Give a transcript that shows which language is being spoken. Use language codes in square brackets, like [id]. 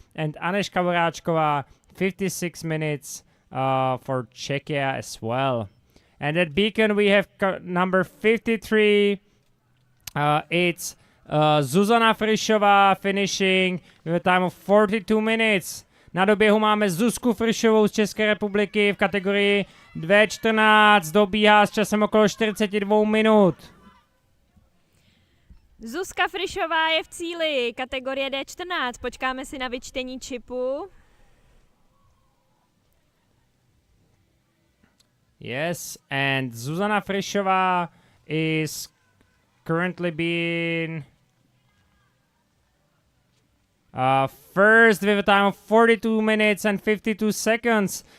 [en] And Anežka Voráčková, 56 minutes for Czechia as well. And at Beacon, we have number 53. It's Zuzana Frišová finishing with a time of 42 minutes. [cs] Na doběhu máme Zuzku Frišovou z České republiky v kategorii 2.14. Dobíhá s časem okolo 42 minut. Zuzka Frišová je v cíli, kategorie D14. Počkáme si na vyčtení čipu. [en] Yes, and Zuzana Frišová is currently being first with a time of 42 minutes and 52 seconds.